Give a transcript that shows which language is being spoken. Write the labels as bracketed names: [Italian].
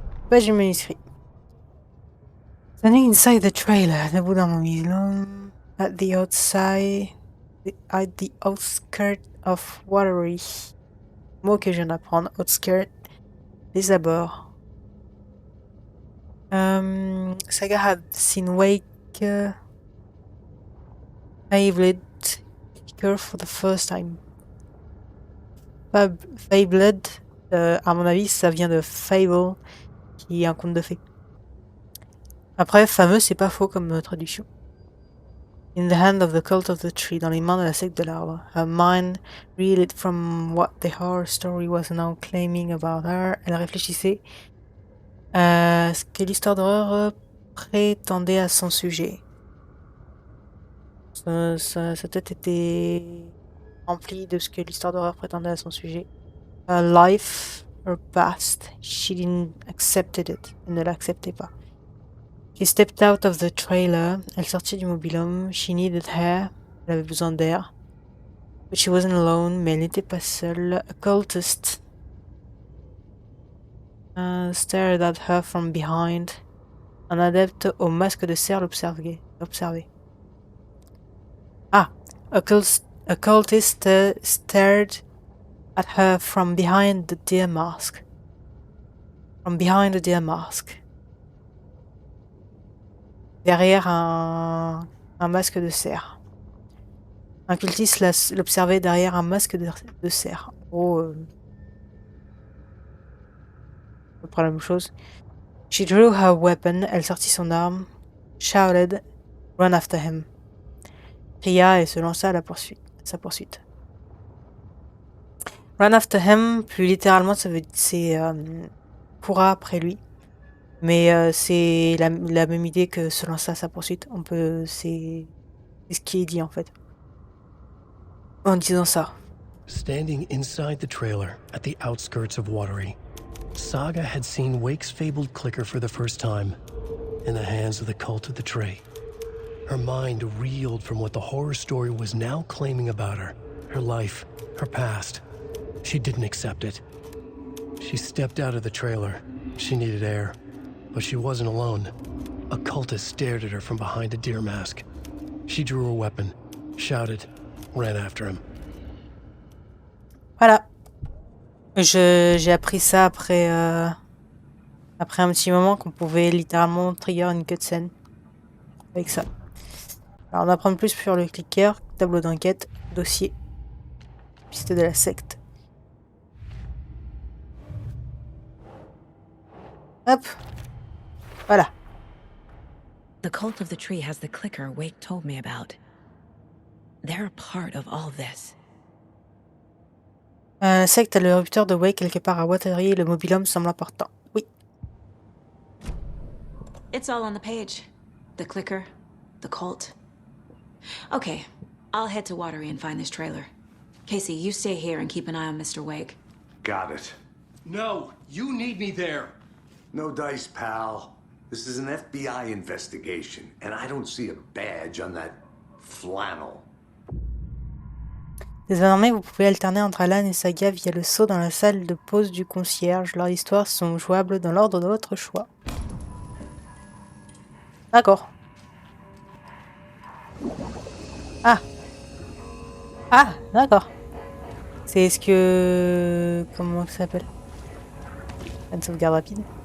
[French] Page du manuscrit. [English] Standing inside the trailer, [French] debout dans mon museum, [English] at the outskirts of Watery. [French] Mot que je viens d'apprendre, outskirt, les abords. [English] Saga had seen Wake fabled clicker for the first time. [French] Fabled, à mon avis, ça vient de fable, qui est un conte de fées. Après, fameux, c'est pas faux comme traduction. [English] In the hand of the cult of the tree, [French] dans les mains de la secte de l'arbre. [English] Her mind reeled from what the horror story was now claiming about her. [French] Elle réfléchissait à ce que l'histoire d'horreur prétendait à son sujet. Sa tête était remplie de ce que l'histoire d'horreur prétendait à son sujet. [English] Her life, her past, she didn't accepted it. [French] Elle ne l'acceptait pas. [English] She stepped out of the trailer. [French] Elle sortit du mobil-home. [English] She needed air. [French] Elle avait besoin d'air. [English] But she wasn't alone. [French] Mais elle n'était pas seule. [English] A cultist stared at her from behind. [French] Un adepte au masque de cerf l'observait. Ah! [English] A cultist stared at her from behind the deer mask. From behind the deer mask. [French] Derrière un masque de cerf. Un cultiste l'observait derrière un masque de cerf. Oh, à peu près la même chose. [English] She drew her weapon. [French] Elle sortit son arme. [English] Shouted, run after him. [French] Cria et se lança à sa poursuite. [English] Run after him, [French] plus littéralement, c'est courra après lui. Mais c'est la même idée que se lancer à sa poursuite. C'est ce qui est dit en fait. En disant ça. [English] Standing inside the trailer at the outskirts of Watery, Saga had seen Wake's fabled clicker for the first time, in the hands of the cult of the tree. Her mind reeled from what the horror story was now claiming about her, her life, her past. She didn't accept it. She stepped out of the trailer. She needed air. But she wasn't alone. A cultist stared at her from behind a deer mask. She drew her weapon, shouted, ran after him. [French] Voilà. J'ai appris ça après, après un petit moment qu'on pouvait littéralement trigger une cutscene avec ça. Alors on apprend plus sur le clicker, tableau d'enquête, dossier, piste de la secte. Hop. Voilà. [English] The cult of the tree has the clicker Wake told me about. They're a part of all this. [French] La secte a le rupteur de Wake quelque part à Watery et le mobilhome semble important. Oui. [English] It's all on the page. The clicker, the cult. Okay, I'll head to Watery and find this trailer. Casey, you stay here and keep an eye on Mr. Wake. Got it. No, you need me there. No dice, pal. This is an FBI investigation, and I don't see a badge on that flannel. [French] Désormais, vous pouvez alterner entre Alan et Saga via le saut dans la salle de pause du concierge. Leurs histoires sont jouables dans l'ordre de votre choix. D'accord. Ah. Ah, d'accord. C'est ce que... Comment ça s'appelle? Une sauvegarde rapide.